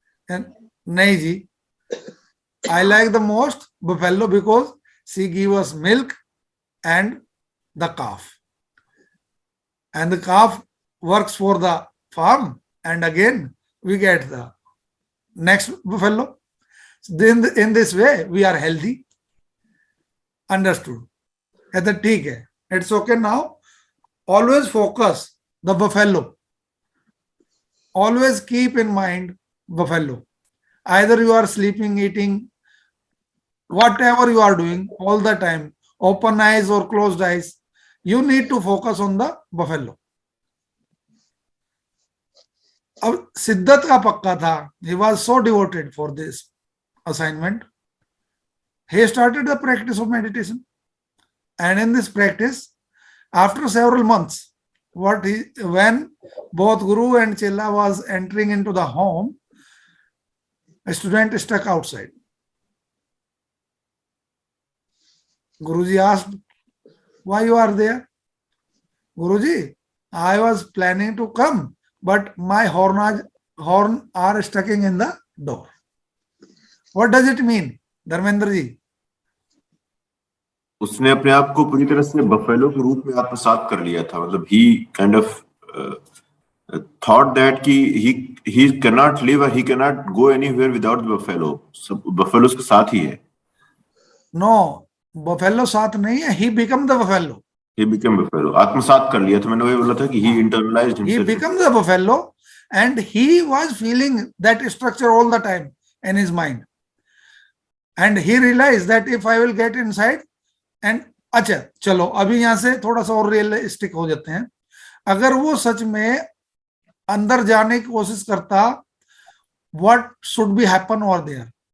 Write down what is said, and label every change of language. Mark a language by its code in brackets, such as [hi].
[hi] नहीं जी, [en] I like the most buffalo because she give us milk and the calf, and the calf works for the farm, and again we get the next buffalo. Then in this way we are healthy. Understood? [hi] कहते ठीक है, [en] it's okay now. Always focus the buffalo. Always keep in mind buffalo. Either you are sleeping, eating, whatever you are doing all the time, open eyes or closed eyes, you need to focus on the buffalo. अब सिद्धत का पक्का था, he was so devoted for this assignment. He started the practice of meditation, and in this practice, after several months, when both Guru and Chela was entering into the home, a student stuck outside. Guruji asked, why you are there? Guruji, I was planning to come, but my horn are stuck in the door. What does it mean, Dharmendra ji? [hi] उसने अपने आप को पूरी तरह से buffalo के रूप में आत्मसात कर लिया था, मतलब [en] ही kind of thought that [hi] कि [en] he can not live, he can not go anywhere without buffalo, [hi] सब बफेलो उसके साथ ही है। नो, बफेलो साथ नहीं है, [en] He become the buffalo. He become buffalo, [hi] आत्मसात कर लिया था, मैंने वही बोला था कि [en] He internalized He himself. became the buffalo and he was feeling that structure all the time in his mind. And he realized that if I will get inside and [hi] अच्छा चलो अभी यहां से थोड़ा सा और रियलिस्टिक हो जाते हैं। अगर वो सच में अंदर जाने की कोशिश करता, [en] what should be happen over there?